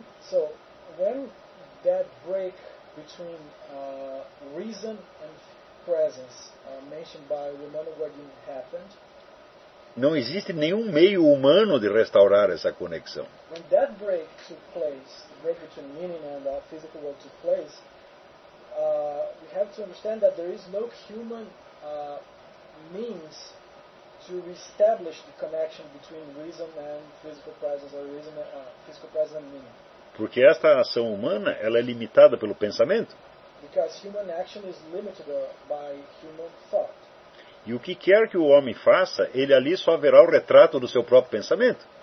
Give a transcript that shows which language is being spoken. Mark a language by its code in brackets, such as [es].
[en] So, when that break between reason and presence mentioned by Romano Guardini happened. [pt] Não existe nenhum meio humano de restaurar essa conexão. [en] When that break took place, the break between meaning and our physical world took place, we have to understand that there is no human means to reestablish the connection between reason and physical presence, or reason and physical presence and meaning. [pt] Porque esta ação humana, ela é limitada pelo pensamento. [en] Because human action is limited by human thought. [pt] E o que quer que o homem faça, ele ali só verá o retrato do seu próprio pensamento.